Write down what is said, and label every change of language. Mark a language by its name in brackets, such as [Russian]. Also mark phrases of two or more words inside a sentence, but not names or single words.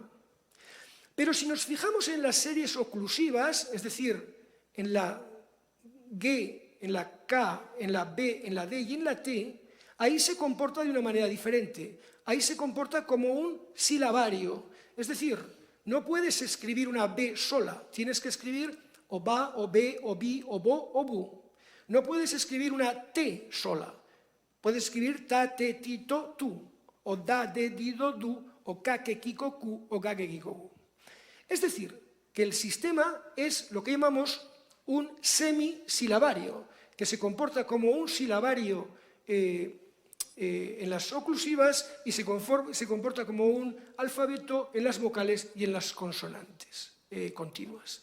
[Spanish] Pero si nos fijamos en las series oclusivas, es decir, en la G, en la K, en la B, en la D y en la T, ahí se comporta de una manera diferente. Ahí se comporta como un silabario. Es decir, no puedes escribir una B sola, tienes que escribir o ba, o be, o bi, o bo, o bu. No puedes escribir una T sola, puedes escribir ta, te, ti, to, tu, o da, de, di, do, du, o ka, ke, ki, ko, ku, o ga, ke, ki, ko, gu. Es decir, que el sistema es lo que llamamos un semisilabario, que se comporta como un silabario en las oclusivas y se comporta como un alfabeto en las vocales y en las consonantes continuas.